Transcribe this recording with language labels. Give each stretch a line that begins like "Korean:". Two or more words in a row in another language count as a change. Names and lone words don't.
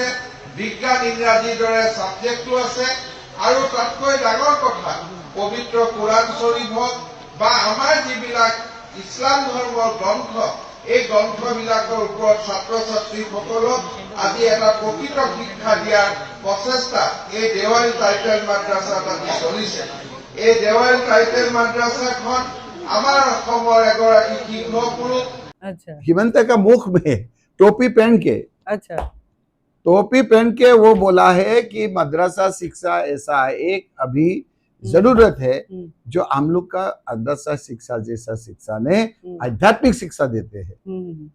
Assamese: বিজ্ঞান, ইংৰাজীৰ দৰে ছাবজেক্টো আছে, আৰু তাতকৈ ডাঙৰ কথা, পবিত্ৰ কোৰাণ শ্বৰীফ হওক বা আমাৰ যিবিলাক ইছলাম ধৰ্মৰ গ্ৰন্থ, এই গ্ৰন্থবিলাকৰ ওপৰত ছাত্ৰ ছাত্ৰীসকলক আজি এটা প্ৰকৃত শিক্ষা দিয়াৰ প্ৰচেষ্টা এই দেৱাইল টাইটেল মাদ্ৰাসাত আজি চলিছে। এই দেৱাইল টাইটেল মাদ্ৰাসাখন আমাৰ অসমৰ এগৰাকী শিক্ষক গুৰু
Hindi: अच्छा, हिमंता का मुख में टोपी पहन के, अच्छा, टोपी पहन के वो बोला है कि मद्रसा शिक्षा ऐसा एक अभी जरूरत है जो हम लोग का मद्रसा शिक्षा जैसा शिक्षा ने आध्यात्मिक शिक्षा देते हैं।